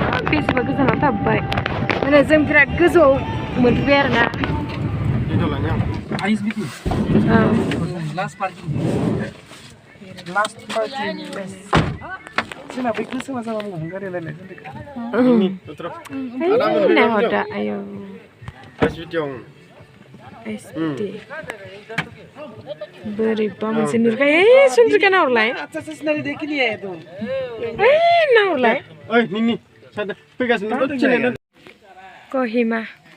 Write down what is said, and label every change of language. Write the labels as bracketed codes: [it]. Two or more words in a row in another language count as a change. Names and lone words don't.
[brx] बेसेबा गोजानाव थाबाय माने जों बिराद गोजौआव मोनफैबाय आरोना [en] ISBT last parking [brx] जोंना बै गोसोमा जाबा मोजां गारि नायहरदा आयौ ISBT बोरैबा मोनसे नुरखायो सुन्द्रिका नाहरलाय नाहरलाय KOHIMA